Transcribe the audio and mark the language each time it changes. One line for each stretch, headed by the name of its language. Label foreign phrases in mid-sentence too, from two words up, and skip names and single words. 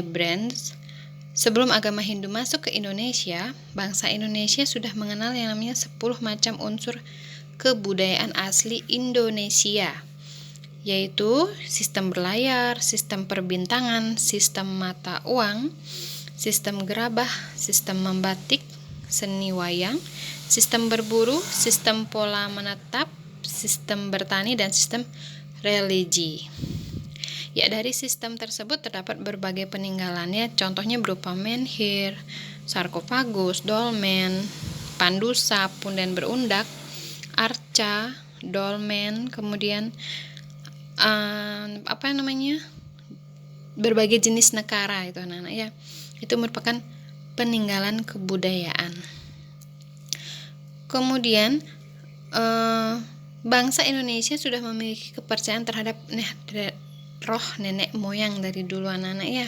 Indonesian: Brands, sebelum agama Hindu masuk ke Indonesia, bangsa Indonesia sudah mengenal yang namanya 10 macam unsur kebudayaan asli Indonesia, yaitu sistem berlayar, sistem perbintangan, sistem mata uang, sistem gerabah, sistem membatik, seni wayang, sistem berburu, sistem pola menetap, sistem bertani, dan sistem religi. Ya, dari sistem tersebut terdapat berbagai peninggalannya, contohnya berupa menhir, sarkofagus, dolmen, pandu sapun dan berundak, arca, dolmen, kemudian berbagai jenis negara itu anak-anak ya. Itu merupakan peninggalan kebudayaan. Kemudian bangsa Indonesia sudah memiliki kepercayaan terhadap roh nenek moyang dari dulu anak-anak ya.